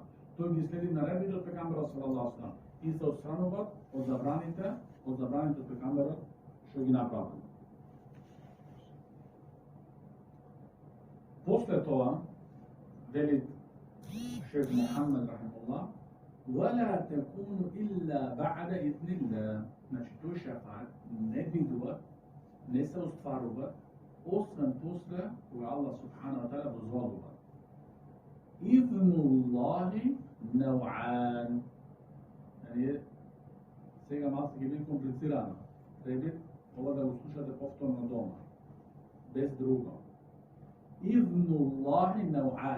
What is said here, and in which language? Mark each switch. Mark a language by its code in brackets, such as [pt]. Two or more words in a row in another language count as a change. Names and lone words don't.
[mk] Тој ги следи наредбите од пекамберот [ar] صلى الله عليه وسلم [mk] и се отстранува од забраните од пекамберот што ги направи. После тоа вели шейх Мухамед рахимуллах [ar] ولا تكون إلا بعد إذن الله. [mk] Значи тој шефаат не бидува, не се остварува освен после кога [ar] الله سبحانه وتعالى [mk] дозволува. [ar] إذن الله نوعان. [mk] Сега малку ќе биде комплицирано. Треба ова да го слушате повторно дома. Без друго. [ar] إذن الله نوعان.